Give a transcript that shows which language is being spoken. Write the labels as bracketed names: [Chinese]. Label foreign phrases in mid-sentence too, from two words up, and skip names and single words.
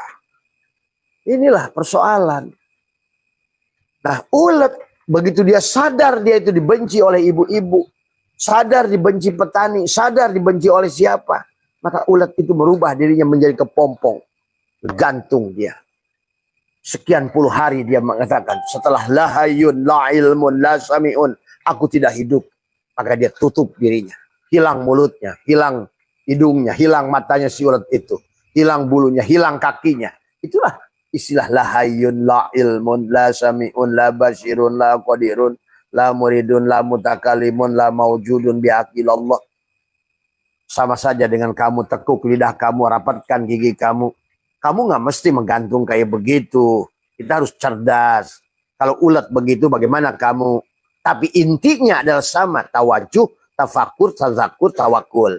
[Indonesian] Inilah persoalan. Nah ulat. Begitu dia sadar dia itu dibenci oleh ibu-ibu. Sadar dibenci petani. Sadar dibenci oleh siapa. Maka ulat itu berubah dirinya menjadi kepompong. Gantung dia. Sekian puluh hari dia mengatakan. Setelah [Arabic] لا حي، لا علم، لا سميع. [Indonesian] aku tidak hidup. Maka dia tutup dirinya. Hilang mulutnya, hilang hidungnya, hilang matanya si ulet itu. Hilang bulunya, hilang kakinya. Itulah istilah [Arabic] لا حي، لا علم، لا سميع، لا بصير، لا قادر، لا مريد، لا متكلم، لا موجود بغير الله. [Indonesian] Sama saja dengan kamu tekuk lidah kamu, rapatkan gigi kamu. Kamu nggak mesti menggantung kayak begitu. Kita harus cerdas. Kalau ulet begitu bagaimana kamu? Tapi intinya adalah sama. Tawajuh, tafakur, tazakur, tawakul.